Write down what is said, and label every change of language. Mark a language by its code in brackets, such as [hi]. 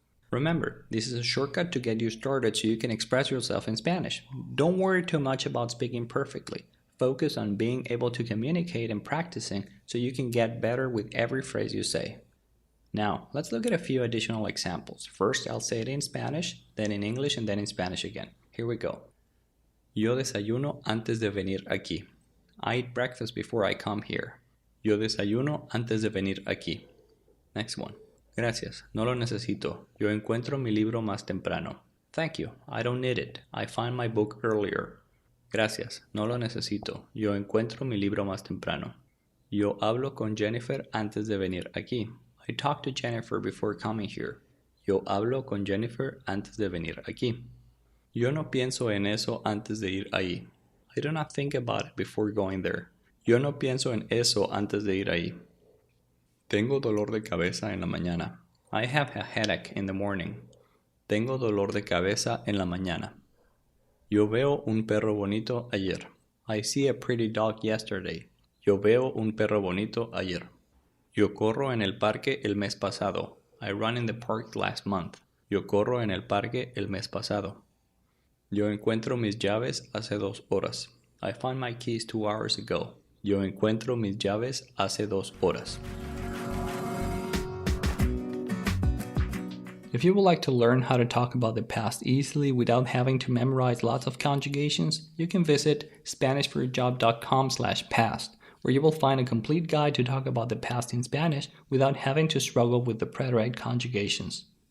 [en] Remember, this is a shortcut to get you started so you can express yourself in Spanish. Don't worry too much about speaking perfectly. Focus on being able to communicate and practicing so you can get better with every phrase you say. Now, let's look at a few additional examples. First, I'll say it in Spanish, then in English, and then in Spanish again. Here we go. [es] Yo desayuno antes de venir aquí. [en] I eat breakfast before I come here. [es] Yo desayuno antes de venir aquí. [en] Next one. [es] Gracias, no lo necesito. Yo encuentro mi libro más temprano. [en] Thank you, I don't need it. I find my book earlier. [es] Gracias, no lo necesito. Yo encuentro mi libro más temprano. Yo hablo con Jennifer antes de venir aquí. [en] I talked to Jennifer before coming here. [es] Yo hablo con Jennifer antes de venir aquí. Yo no pienso en eso antes de ir ahí. [en] I do not think about it before going there. [es] Yo no pienso en eso antes de ir ahí. Tengo dolor de cabeza en la mañana. [en] I have a headache in the morning. [es] Tengo dolor de cabeza en la mañana. Yo veo un perro bonito ayer. [en] I see a pretty dog yesterday. [es] Yo veo un perro bonito ayer. Yo corro en el parque el mes pasado. [en] I ran in the park last month. [es] Yo corro en el parque el mes pasado. Yo encuentro mis llaves hace 2 horas. [en] I found my keys 2 hours ago. [es] Yo encuentro mis llaves hace 2 horas. [en] If you would like to learn how to talk about the past easily without having to memorize lots of conjugations, you can visit SpanishForYourJob.com/past, where you will find a complete guide to talk about the past in Spanish without having to struggle with the preterite conjugations.